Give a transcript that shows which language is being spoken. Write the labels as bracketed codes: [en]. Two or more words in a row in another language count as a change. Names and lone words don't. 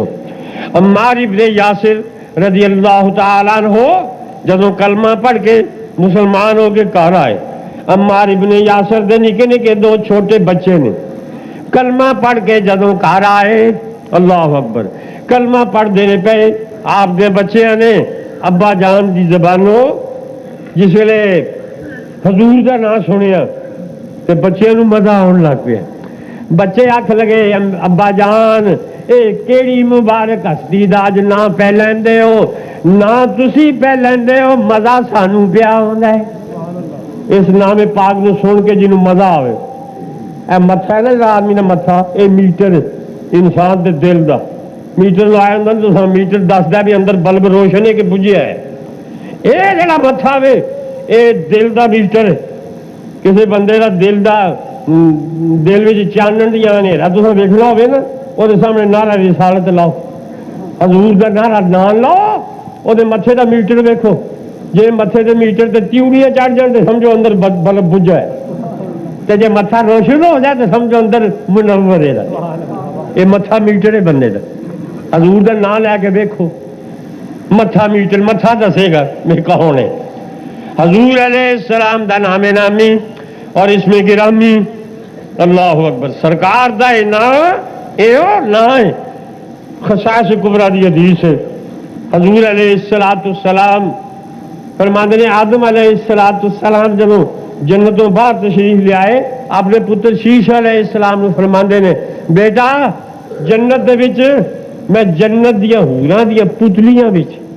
[pa] عمار ابن یاسر [ar] رضی اللہ تعالیٰ عنہ [pa] جدوں کلمہ پڑھ کے مسلمان ہو کے گھر آئے، عمار ابن یاسر دے نکے نکے دو چھوٹے بچے نے، کلمہ پڑھ کے جدوں گھر آئے، [ar] اللہ اکبر، [pa] کلمہ پڑھ دینے پہ آپ دے بچے نے ابا جان دی زبانوں جس ویلے حضور دا نام سنیا تے بچے نو مزہ آن لگ پیا، بچے آکھ لگے ابا جان اے کیڑی مبارک ہستی دا اج نام پہ لیندے ہو، نہ تسی پہ لیندے ہو، مزہ سانو پیا ہوندا ہے۔ اس نام پاک نو سن کے جنوں مزہ آوے، اے متھا ہے نا آدمی نے متھا، اے میٹر انسان دے دل دا میٹر لایا ہوندا تو میٹر دسدا بھی اندر بلب روشن ہے کہ بجھیا ہے، اے جڑا متھا وے اے دل دا میٹر ہے، کسی بندے دا دل وچ چانن دی ہنیرا تساں ویکھنا ہوے نا، او دے سامنے نعرہ رسالت لاؤ، حضور دا نعرہ نہ لاؤ، او دے متھے دا میٹر ویکھو، جے متھے دے میٹر تے تیوڑیاں چڑھ جان تے سمجھو اندر بلب بجھا ہے، تے جے متھا روشن ہو جائے تے سمجھو اندر منور ہے، اے متھا میٹر ہے بندے دا۔ حضور دا نام لے کے ویکھو، متھا میٹر، متھا دسے گا میں کون ہے۔ حضور [ar] علیہ السلام [pa] دا نام نامی اور اس میں گرامی، [ar] اللہ اکبر، [pa] سرکار دا نام اے نام ہے، خصائص کبریٰ دی حدیث ہے۔ حضور [ar] علیہ السلام [pa] فرماندے نے آدم [ar] علیہ السلام [pa] جب جنتوں باہر تشریف لے آئے، اپنے پتر شیش علیہ السلام نے فرماندے نے بیٹا جنت دے وچ میں جنت دیا حوراں دیا پتلیاں وچ،